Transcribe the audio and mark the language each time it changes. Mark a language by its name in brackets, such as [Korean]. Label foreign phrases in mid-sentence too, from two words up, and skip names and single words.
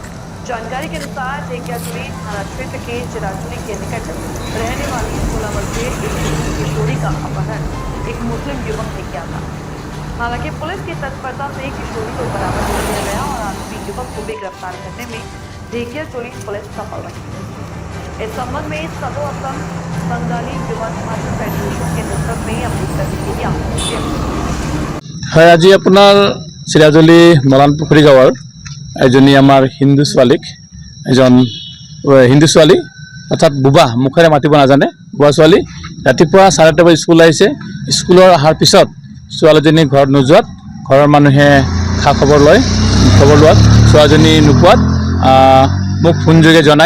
[Hindi] जानकारी के अनुसार टेकियाजुली थाना क्षेत्र के चिराजुली के निकट रहने वाली 16 वर्षीय एक हिंदू किशोरी का अपहरण एक मुस्लिम युवक ने किया था। हालांकि पुलिस की तत्परता से किशोरी को बरामद कर लिया गया और आरोपी युवक को भी गिरफ्तार करने में टेकियाजुली पुलिस सफल रही। इस संबंध में सदो असम बंगाली युवा छात्र फेडरेशन के नेतृत्व में अपनी प्रतिक्रिया [Assamese] হয়। আজি আপোনাৰ চিৰাজুলি মৰাণপুখুৰী গাঁৱৰ এজনী আমাৰ হিন্দু ছোৱালীক হিন্দু ছোৱালী অৰ্থাৎ বুবা মুখেৰে মাতিব নাজানে বুবা ছোৱালী ৰাতিপুৱা 8:30 বজাত স্কুল আহিছে। স্কুলৰ অহাৰ পিছত ছোৱালীজনী ঘৰত নোযোৱাত ঘৰৰ মানুহে খবৰ লোৱাত ছোৱালীজনী নোপোৱাত মোক ফোনযোগে জনায়।